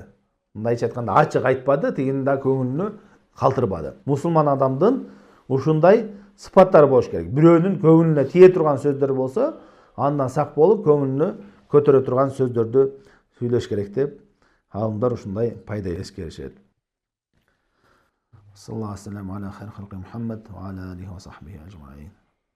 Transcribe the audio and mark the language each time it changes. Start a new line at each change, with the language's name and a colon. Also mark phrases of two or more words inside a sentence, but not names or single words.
Kyrgyz: Мындайча айтканда ачык айтпады, тигини да көңүлүнө калтырбады. Мусулман адамдын ушундай сыпаттары болуш керек. Бирөөнүн көңүлүнө тие турган сөздөр болсо, андан сак болуп, көңүлүнө көтөрө турган сөздөрдү сүйлөш керек деп алымдар ушундай пайда эскеришет.
Arabic: صلى الله عليه وسلم على خير خلقه محمد وعلى آله وصحبه أجمعين.